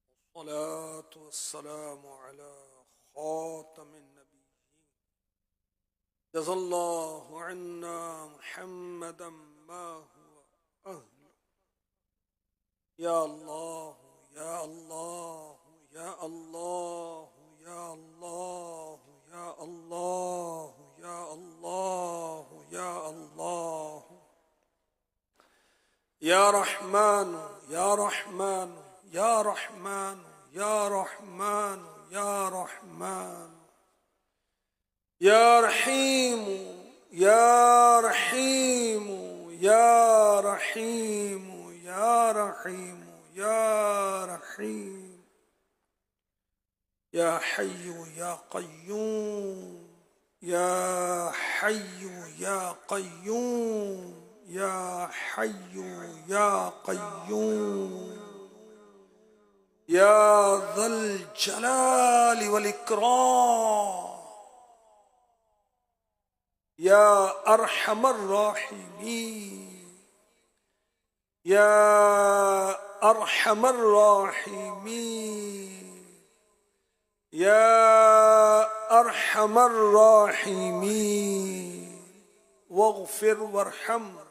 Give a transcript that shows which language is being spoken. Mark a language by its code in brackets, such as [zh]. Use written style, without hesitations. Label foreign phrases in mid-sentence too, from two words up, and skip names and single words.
[ar] الصلاة والسلام على خاتم النبيين جزى الله عنا محمدا ما هو أهله. يا الله يا الله يا الله يا الله يا الله يا الله يا الله يا رحمن يا رحمن يا رحمن يا رحمن يا رحمن يا رحيم يا رحيم يا رحيم يا رحيم يا رحيم يا حي يا قيوم يا حي يا قيوم يا حي يا قيوم يا ذا الجلال والإكرام يا أرحم الراحمين يا أرحم الراحمين يا أرحم الراحمين واغفر وارحم